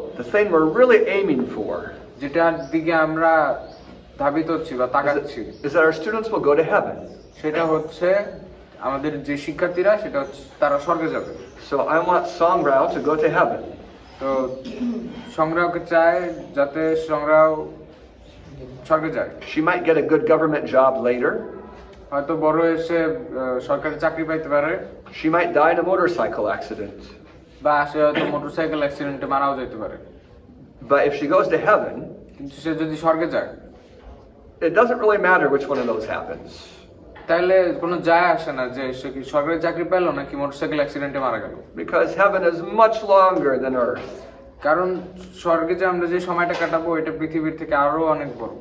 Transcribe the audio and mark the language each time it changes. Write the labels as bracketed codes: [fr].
[en] the thing we're really aiming for, [bn] যেটার দিকে আমরা ধাবিত হচ্ছি বা তাকাচ্ছি, [en] is that our students will go to heaven. [bn] সেটা হচ্ছে আমাদের যে শিক্ষার্থীরা সেটা হচ্ছে তারা স্বর্গে যাবে। [en] So I want Songrao to go to heaven. [bn] তো সংগ্রাহকে চায় যাতে সংগ্রাহ স্বর্গে যায়। [en] She might get a good government job later. [bn] হয়তো বড় এসে সরকারি চাকরি পাইতে পারে, [en] She might die in a motorcycle accident. [bn] বা সে হয়তো মোটরসাইকেল অ্যাক্সিডেন্টে মারাও যেতে পারে। [en] But if she goes to heaven, [bn] কিন্তু সে যদি স্বর্গে যায়, [en] it doesn't really matter which one of those happens. [bn] তাহলে কোনো যায় আসে না যে সে কি সরকারি চাকরি পেলো নাকি মোটরসাইকেল অ্যাক্সিডেন্টে মারা গেল। [en] Because heaven is much longer than earth. [bn] কারণ স্বর্গে যে আমরা যে সময়টা কাটাবো এটা পৃথিবীর থেকে আরো অনেক বড়।